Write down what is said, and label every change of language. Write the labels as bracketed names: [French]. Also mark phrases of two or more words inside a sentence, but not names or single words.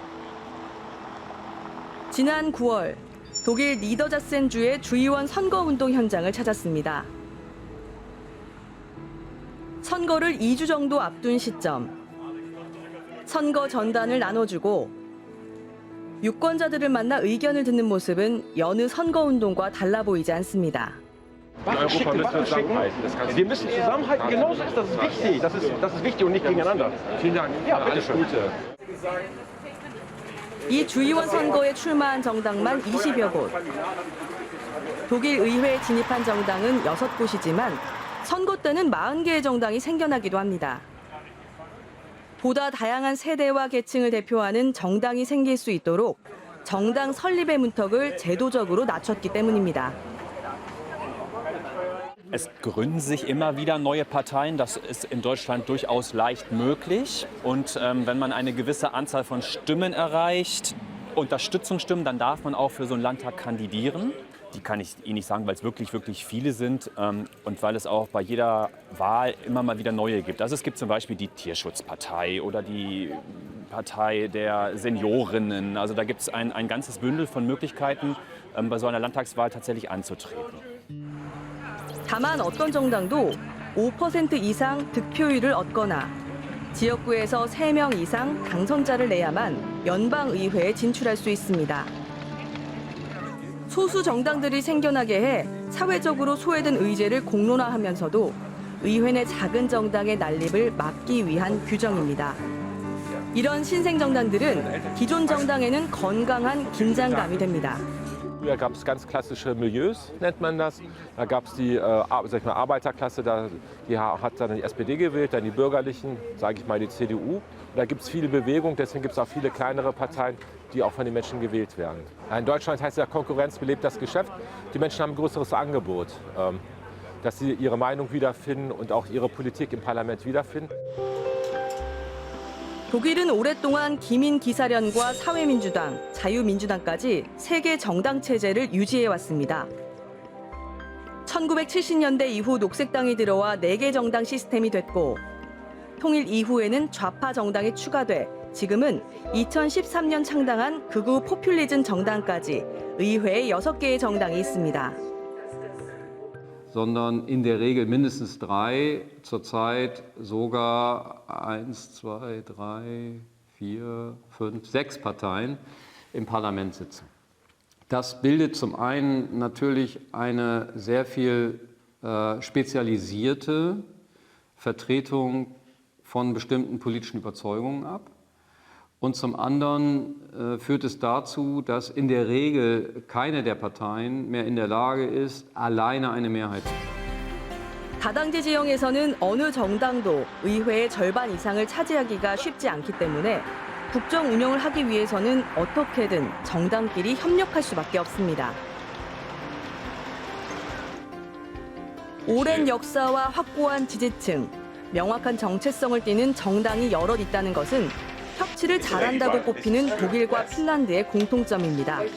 [Korean] 지난 9월 독일 니더자센주의 주의원 선거운동 현장을 찾았습니다. 선거를 2주 정도 앞둔 시점, 선거 전단을 나눠주고 유권자들을 만나 의견을 듣는 모습은 여느 선거운동과 달라 보이지 않습니다. [German] Europa müssen zusammenhalten. Wir müssen zusammenhalten. Genauso ist das wichtig. Das ist wichtig und nicht gegeneinander. Vielen Dank. Ja, alles Gute. [Korean] 이 주의원 선거에 출마한 정당만 20여 곳. 독일 의회에 진입한 정당은 6곳이지만 선거 때는 40개의 정당이 생겨나기도 합니다. 보다 다양한 세대와 계층을 대표하는 정당이 생길 수 있도록 정당 설립의 문턱을 제도적으로 낮췄기 때문입니다. [German] Es gründen sich immer wieder neue Parteien. Das ist in Deutschland durchaus leicht möglich. Und wenn man eine gewisse Anzahl von Stimmen erreicht, Unterstützungsstimmen, dann darf man auch für so einen Landtag kandidieren. Die kann ich Ihnen nicht sagen, weil es wirklich, wirklich viele sind und weil es auch bei jeder Wahl immer mal wieder neue gibt. Also es gibt zum Beispiel die Tierschutzpartei oder die Partei der Seniorinnen. Also da gibt es ein ganzes Bündel von Möglichkeiten, bei so einer Landtagswahl tatsächlich anzutreten. [Korean] 다만 어떤 정당도 5% 이상 득표율을 얻거나 지역구에서 3명 이상 당선자를 내야만 연방의회에 진출할 수 있습니다. 소수 정당들이 생겨나게 해 사회적으로 소외된 의제를 공론화하면서도 의회 내 작은 정당의 난립을 막기 위한 규정입니다. 이런 신생 정당들은 기존 정당에는 건강한 긴장감이 됩니다. [German] Früher gab es ganz klassische Milieus, nennt man das. Da gab es die Arbeiterklasse, die hat dann die SPD gewählt, dann die Bürgerlichen, sage ich mal die CDU. Und da gibt es viele Bewegungen, deswegen gibt es auch viele kleinere Parteien, die auch von den Menschen gewählt werden. In Deutschland heißt ja Konkurrenz belebt das Geschäft. Die Menschen haben ein größeres Angebot, dass sie ihre Meinung wiederfinden und auch ihre Politik im Parlament wiederfinden. [Korean] 독일은 오랫동안 기민기사련과 사회민주당, 자유민주당까지 세 개 정당 체제를 유지해왔습니다. 1970년대 이후 녹색당이 들어와 4개 정당 시스템이 됐고 통일 이후에는 좌파 정당이 추가돼 지금은 2013년 창당한 극우 포퓰리즘 정당까지 의회에 6개의 정당이 있습니다. [German] sondern in der Regel mindestens 3, zurzeit sogar 1, 2, 3, 4, 5, 6 Parteien im Parlament sitzen. Das bildet zum einen natürlich eine sehr viel spezialisierte Vertretung von bestimmten politischen Überzeugungen ab. Und zum anderen führt es dazu, dass in der Regel keine der Parteien mehr in der Lage ist, alleine eine Mehrheit zu bilden. [Korean] 다당제 지형에서는 어느 정당도 의회의 절반 이상을 차지하기가 쉽지 않기 때문에 국정 운영을 하기 위해서는 어떻게든 정당끼리 협력할 수밖에 없습니다. 오랜 역사와 확고한 지지층, 명확한 정체성을 띠는 정당이 여럿 있다는 것은 협치를 잘한다고 꼽히는 독일과 핀란드의 공통점입니다.